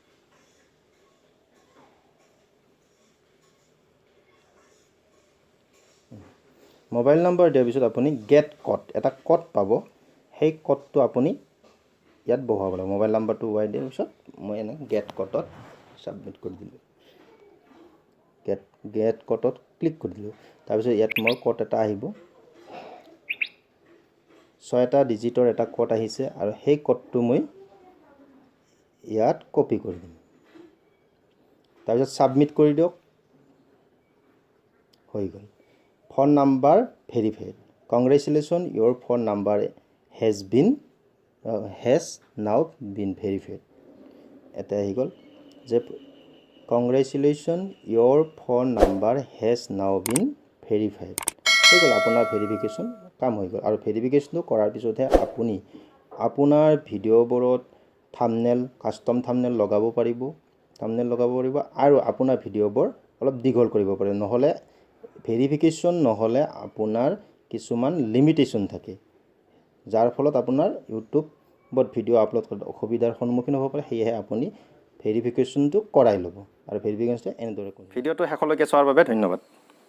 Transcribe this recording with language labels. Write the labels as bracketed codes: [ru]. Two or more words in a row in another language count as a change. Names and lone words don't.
[as] মোবাইল নাম্বাৰ দিয়াৰ পিছত আপুনি [en] Get Code [as] এটা কোড পাব সেই কোডটো আপুনি ইয়াত বহুৱাব লাগিব মোবাইল নাম্বাৰটো ওয়াই দিয়াৰ পিছত মই এনে [en] Get Codeত [as] সাবমিট কৰি দিলো [en] Get Codeত [as] ক্লিক কৰি দিলো তাৰ পিছত ইয়াত মোৰ কোড এটা আহিব 6টা ডিজিটৰ এটা কোড আহিছে আৰু সেই কোডটো মই ইয়াত কপি কৰি দিম তাৰ পিছত সাবমিট কৰি দিয়ক হৈ গল [en] phone number verified congratulations your phone number has now been verified [as] এটা আহি গল যে [en] congratulations your phone number has now been verified [as] হৈ গল আপোনাৰ ভেৰিফিকেশন কাম হৈ গল আৰু ভেৰিফিকেশনটো কৰাৰ পিছতহে আপুনি আপোনাৰ ভিডিঅ'বোৰত থাম্বনেল [en] custom thumbnail [as] লগাব পাৰিব আৰু আপোনাৰ ভিডিঅ'বোৰ অলপ দীঘল কৰিব পাৰে নহলে ভেৰিফিকেশন নহলে আপোনাৰ কিছুমান লিমিটেশন থাকে যাৰ ফলত আপোনাৰ ইউটিউবত ভিডিও আপলোড কৰাত অসুবিধাৰ সন্মুখীন হ'ব পাৰে সেয়ে আপুনি ভেৰিফিকেশনটো কৰাই ল'ব আৰু ভেৰিফিকেশনটো এনেদৰে কৰিব ভিডিওটো শেষলৈকে চোৱাৰ বাবে ধন্যবাদ